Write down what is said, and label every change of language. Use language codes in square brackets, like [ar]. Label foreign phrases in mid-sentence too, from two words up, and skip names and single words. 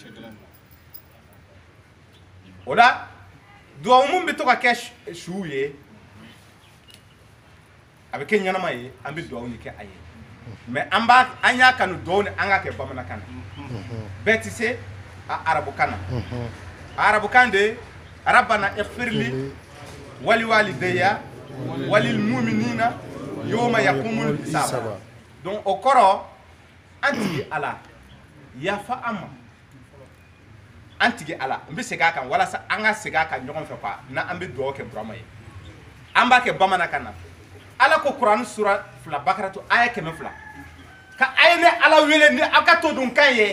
[bm] o la dugawu mun bɛ to ka kɛ suw ye a bɛ kɛ ɲɛnama ye an bɛ dugawu kɛ a ye mais an y'a kanu dugawu ni an k'a kɛ bamanankan na bɛɛ tɛ se a arabukan na a arabukan de arabana [ar] اغفر لي ولوالدي وللمؤمنين يوم يقوم الحساب [bm] donc o kɔrɔ an tigi ala yafa an ma an tigi ala n bɛ segin a kan walasa an ka segin a kan ɲɔgɔn fɛ quoi n'an bɛ dugawu kɛ burama ye an b'a kɛ bamanankan na ala ko kuranɛ sura 2 bakaratu aya 200 ka a ye ne ala wele ni aw ka to dun kan ye